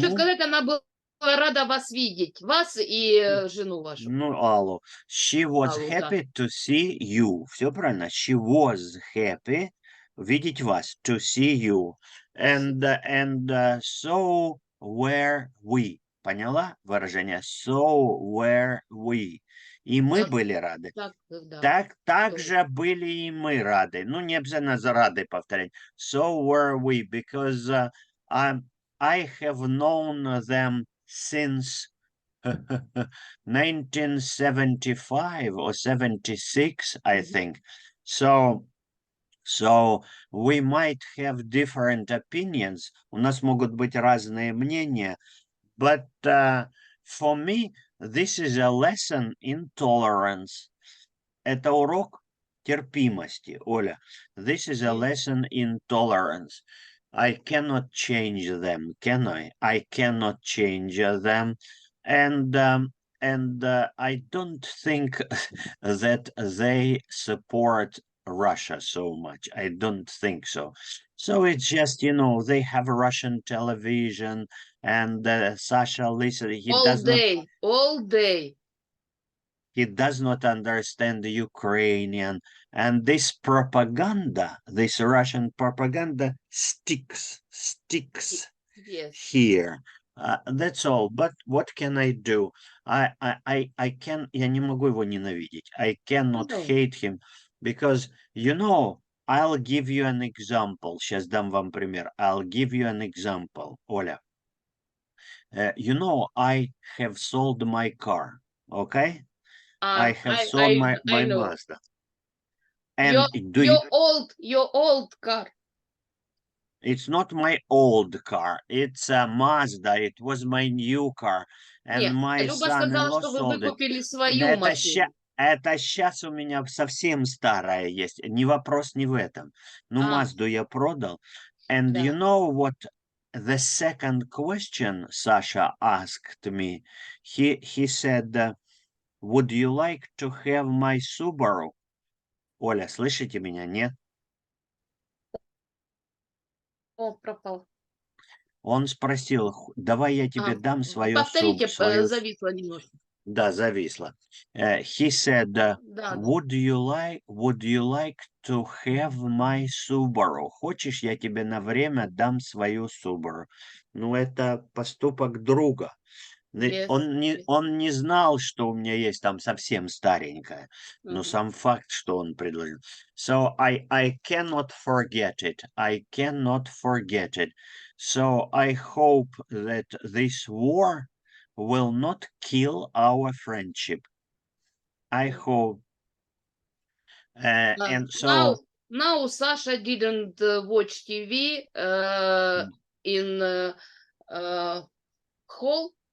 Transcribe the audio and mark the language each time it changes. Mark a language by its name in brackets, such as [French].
[Russian] хочу сказать, она была рада вас видеть, вас и жену вашу. [English] Ну, Аллу. She was happy to see you. [Russian] Все правильно. [English] She was happy [Russian] видеть вас. [English] To see you. And so were we. [Russian] Поняла выражение? [English] So were we. [Russian] И мы были рады. Так же были и мы рады. Ну, не обязательно за рады повторять. [English] So were we, because I have known them since 1975 or 76, I think. So we might have different opinions. [Russian] У нас могут быть разные мнения. [English] But for me, this is a lesson in tolerance. [Russian] Это урок терпимости, Оля. [English] This is a lesson in tolerance. I cannot change them, can I? I cannot change them. And I don't think that they support Russia so much. I don't think so. So it's just, they have Russian television, and Sasha, listen, all day. He does not understand the Ukrainian, and this propaganda, this Russian propaganda sticks Yes. here. That's all. But what can I do? [Russian] I я не могу его ненавидеть. [English] I cannot hate him because, I'll give you an example. [Russian] Сейчас дам вам пример. [English] I'll give you an example, Оля. I have sold my car, okay? I have sold my Mazda. And your old car. It's not my old car. It's a Mazda. It was my new car. And [Ukrainian] Ні, [English] my [Ukrainian] Люба сказала, [English] son-in-law [Ukrainian] що ви [English] sold it. викупили свою машину. [Russian] Это сейчас у меня совсем старая есть. Не вопрос не в этом. Ну, А. Мазду я продал. And Да. [English] you know what the second question Sasha asked me? He said, would you like to have my Subaru? [Russian] Оля, слышите меня? Нет? О, пропал. Он спросил, давай я тебе дам свою Повторите, свою... зависло немножко. Да, зависло. [English] He said, [Russian] Да. [English] would you like to have my Subaru? [Russian] Хочешь, я тебе на время дам свою Subaru? Ну, это поступок друга. [English] Yes. [Russian] Он не знал, что у меня есть там совсем старенькая, но сам факт, что он предложил. [English] So I cannot forget it. I cannot forget it. So I hope that this war will not kill our friendship. I hope. And so now Sasha didn't watch TV in hall.